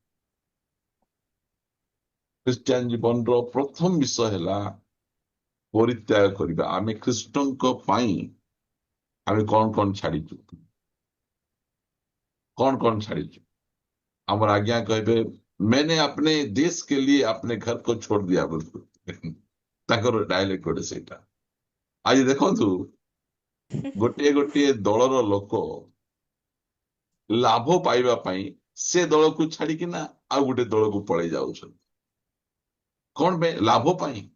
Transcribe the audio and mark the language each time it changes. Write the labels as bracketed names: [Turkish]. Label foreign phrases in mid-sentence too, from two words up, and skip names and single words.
[Odia] ଖ୍ରୀଷ୍ଟିଆନ ଜୀବନର ପ୍ରଥମ ବିଷୟ ହେଲା ପରିତ୍ୟାଗ କରିବା। ଆମେ ଖ୍ରୀଷ୍ଟଙ୍କ ପାଇଁ ଆମେ କଣ କଣ ଛାଡିଛୁ? କଣ କଣ ଛାଡିଛୁ? ଆମର ଆଜ୍ଞା କହିବେ [Hindi] मैंने अपने देश के लिए अपने घर को छोड़ दिया बोलते। [Odia] ତାଙ୍କର ଡାଇଲେକ୍ଟ ଗୋଟେ ସେଇଟା। ଆଜି ଦେଖନ୍ତୁ, ଗୋଟିଏ ଗୋଟିଏ ଦଳର ଲୋକ ଲାଭ ପାଇବା ପାଇଁ ସେ ଦଳକୁ ଛାଡିକିନା ଆଉ ଗୋଟେ ଦଳକୁ ପଳେଇ ଯାଉଛନ୍ତି। କଣ ପାଇଁ? ଲାଭ ପାଇଁ।